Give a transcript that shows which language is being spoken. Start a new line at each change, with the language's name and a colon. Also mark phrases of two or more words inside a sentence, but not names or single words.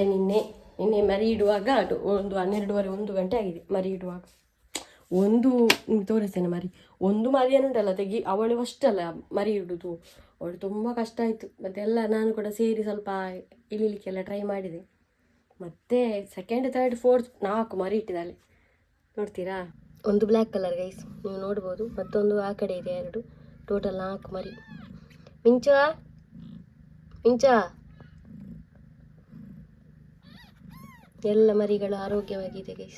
Kannada: ನಿನ್ನೆ ಮರಿ ಇಡುವಾಗ ಒಂದು 12:30 1 ಗಂಟೆ ಆಗಿದೆ ಮರಿ ಇಡುವಾಗ. ನಿಮ್ಗೆ ತೋರಿಸ್ತೇನೆ ಮರಿ. ಒಂದು ಮರಿಯನ್ನುಂಟಲ್ಲ ತೆಗಿ, ಅವಳು ಅಷ್ಟಲ್ಲ ಮರಿ ಇಡುದು, ಅವಳು ತುಂಬ ಕಷ್ಟ ಆಯಿತು. ಮತ್ತೆ ಎಲ್ಲ ನಾನು ಕೂಡ ಸೇರಿ ಸ್ವಲ್ಪ ಇಳಿಲಿಕ್ಕೆಲ್ಲ ಟ್ರೈ ಮಾಡಿದೆ. ಮತ್ತೆ 2nd 3rd 4th 4 ಮರಿ ಇಟ್ಟಿದ್ದಾಳೆ. ನೋಡ್ತೀರಾ, ಒಂದು
English: black colour guys,
Kannada: ನೀವು ನೋಡ್ಬೋದು. ಮತ್ತೊಂದು ಆ ಕಡೆ ಇದೆ 2, ಟೋಟಲ್ 4 ಮರಿ. ಮಿಂಚ ಎಲ್ಲ ಮರಿಗಳು ಆರೋಗ್ಯವಾಗಿದೆ ಗೈಸ್.